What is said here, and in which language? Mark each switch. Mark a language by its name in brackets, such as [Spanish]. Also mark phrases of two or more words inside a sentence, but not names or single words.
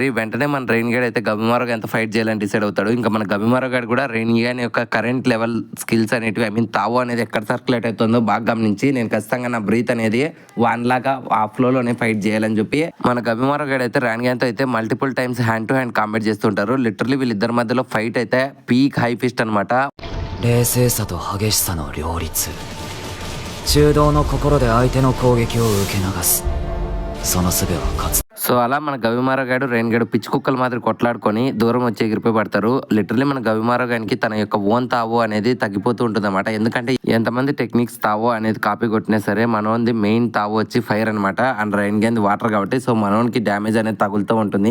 [Telugu] వెంటనే మన రెయిన్ గేడ్ అయితే గబిమారో ఎంత ఫైట్ చేయాలని డిసైడ్ అవుతాడు. ఇంకా మన గబిమారో గాడు కూడా రెయిన్ గేడ్ యొక్క [English] current level skills [Telugu] అనేటివి [English] I mean [Telugu] తావో అనేది ఎక్కడ సర్క్యులేట్ అవుతుందో బాగా గమనించి నేను ఖచ్చితంగా నా బ్రీత్ అనేది వన్ లాగా ఆ ఫ్లోలోనే ఫైట్ చేయాలని చెప్పి మన గబిమారో గాడు అయితే ర్యాన్గాన్తో అయితే [English] multiple times hand to hand combat [Telugu] చేస్తుంటారు. లిటరలీ వీళ్ళిద్దరి మధ్యలో ఫైట్ అయితే [English] peak high fist [Telugu] అనమాట. [Japanese] 冷静さと激しさの両立中道の心で相手の攻撃を受け流すその術は勝つ。 [Telugu] సో అలా మన గవిమారో గాడు రెయిన్ గడు పిచ్చి కుక్కల మాదిరి కొట్లాడుకొని దూరం వచ్చి ఎగిరిపోయి పడతారు. లిటరలీ మన గవిమారో గానికి తన యొక్క ఓన్ తావో అనేది తగ్గిపోతూ ఉంటుంది అనమాట. ఎందుకంటే ఎంతమంది టెక్నిక్స్ తావో అనేది కాపీ కొట్టినా సరే మనోన్ది మెయిన్ తావో వచ్చి ఫైర్ అనమాట. అండ్ రెయిన్ గన్ వాటర్ కాబట్టి సో మనోన్కి డ్యామేజ్ అనేది తగులుతూ ఉంటుంది.